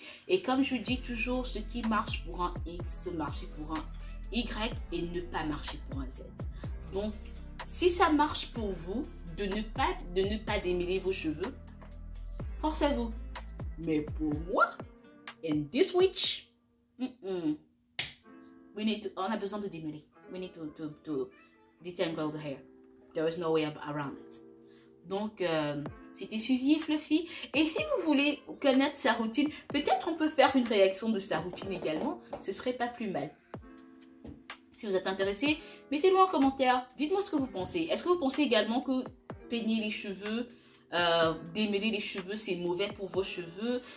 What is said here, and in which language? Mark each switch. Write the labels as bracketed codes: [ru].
[fr] Et comme je dis toujours, ce qui marche pour un X peut marcher pour un Y et ne pas marcher pour un Z. Donc, si ça marche pour vous, de ne pas démêler vos cheveux, force à vous. Mais pour moi, [en] in this witch, [fr] on a besoin de démêler. [en] We need to detangle the hair. There is no way around it. [fr] Donc, c'était Suzy et Fluffy. Et si vous voulez connaître sa routine, peut-être on peut faire une réaction de sa routine également. Ce serait pas plus mal. Si vous êtes intéressé, mettez-le en commentaire. Dites-moi ce que vous pensez. Est-ce que vous pensez également que peigner les cheveux, démêler les cheveux, c'est mauvais pour vos cheveux?